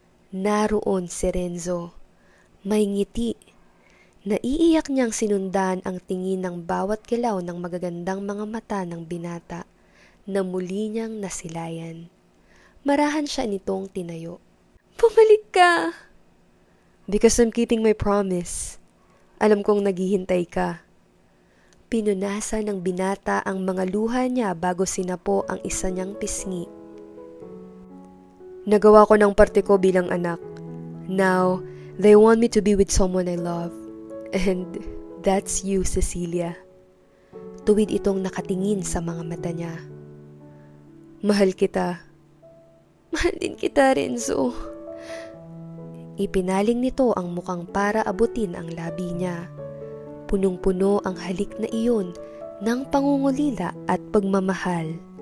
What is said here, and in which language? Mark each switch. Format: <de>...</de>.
<tl>Naroon si Renzo. May ngiti. Naiiyak niyang sinundan ang tingin ng bawat galaw ng magagandang mga mata ng binata na muli niyang nasilayan. Marahan siya nitong tinayo. Bumalik ka!</tl> <en>Because I'm keeping my promise.</en> <tl>Alam kong naghihintay ka. Pinunasan ng binata ang mga luha niya bago sinapo ang isa niyang pisngi. Nagawa ko ng parte ko bilang anak.</tl> <en>Now, they want me to be with someone I love. And that's you, Cecilia.</en> <tl>Tuwid itong nakatingin sa mga mata niya. Mahal kita. Mahal din kita, Renzo. Ipinaling nito ang mukhang para abutin ang labi niya. Punong-puno ang halik na iyon ng pangungulila at pagmamahal.</tl>